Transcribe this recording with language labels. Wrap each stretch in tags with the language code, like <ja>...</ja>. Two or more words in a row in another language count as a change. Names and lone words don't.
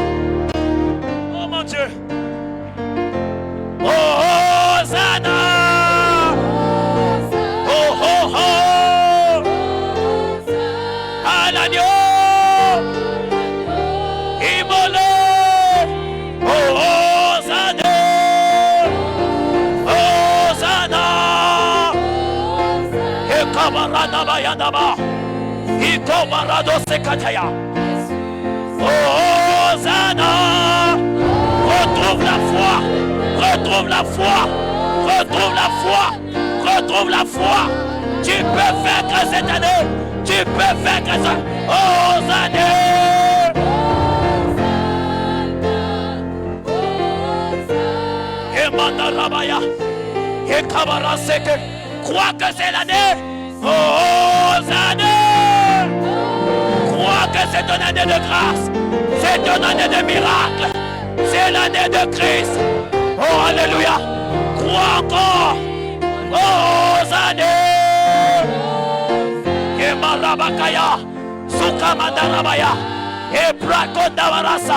<fr>Oh mon Dieu. Oh Hosanna. Oh oh oh. À l'agneau. Immolé. Oh Hosanna. Hosanna. Et kabarada bayadaba. Ikobarado sekataya. Hosanna. Retrouve la foi. Retrouve la foi. Retrouve la foi. Retrouve la foi. Tu peux vaincre cette année. Tu peux vaincre ça. Hosanna. Et Mandarabaya. Et Kabaraseke. Crois que c'est l'année. Hosanna. Crois que c'est ton année de grâce. C'est ton année de miracle. C'est l'année de Christ. Oh, alléluia. Crois encore. Oh, Hosanna. Et Marabakaya. Sukamandarabaya. Et Brakondavarasa.</fr>